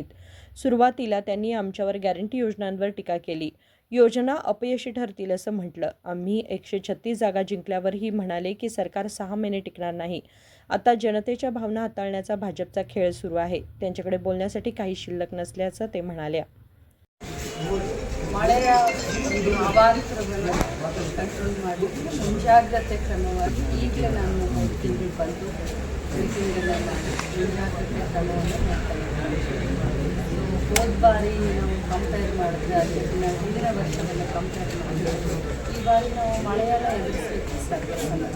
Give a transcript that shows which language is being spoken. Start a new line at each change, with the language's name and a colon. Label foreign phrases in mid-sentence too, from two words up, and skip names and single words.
Marathi: सुरुवातीला त्यांनी आमच्यावर गॅरंटी योजनांवर टीका केली. योजना अपयशी ठरतील असं म्हटलं. आम्ही 136 जागा जिंकल्यावरही म्हणाले की सरकार 6 महिने टिकणार नाही. आता जनतेच्या भावना हाताळण्याचा भाजपचा खेळ सुरू आहे. त्यांच्याकडे बोलण्यासाठी काही शिल्लक नसल्याचं ते म्हणाल्या.
Kannada: ಮಳೆಯ ಅವಾಂತರವನ್ನು ಕಂಟ್ರೋಲ್ ಮಾಡಿ ಮುಂಜಾಗ್ರತೆ ಕ್ರಮವಾಗಿ ಈಗಲೇ ನಾನು 5 ತಿಂಗಳು ಬಂದು ಮೀಟಿಂಗಲ್ಲೆಲ್ಲ ಮುಂಜಾಗ್ರತೆ ಕ್ರಮವನ್ನು ಮಾಡ್ತಾ ಇದ್ದೀನಿ. ಹೋದ ಬಾರಿ ನಾವು ಕಂಪೇರ್ ಮಾಡಿದ್ರೆ ಅದನ್ನ ಹಿಂದಿನ ವರ್ಷವೆಲ್ಲ ಕಂಪೇರ್ ಮಾಡಿದ್ರೆ ಈ ಬಾರಿ ನಾವು ಮಳೆಯನ್ನು ಎದುರಿಸಲಿಕ್ಕೆ ಸಾಧ್ಯವಿಲ್ಲ.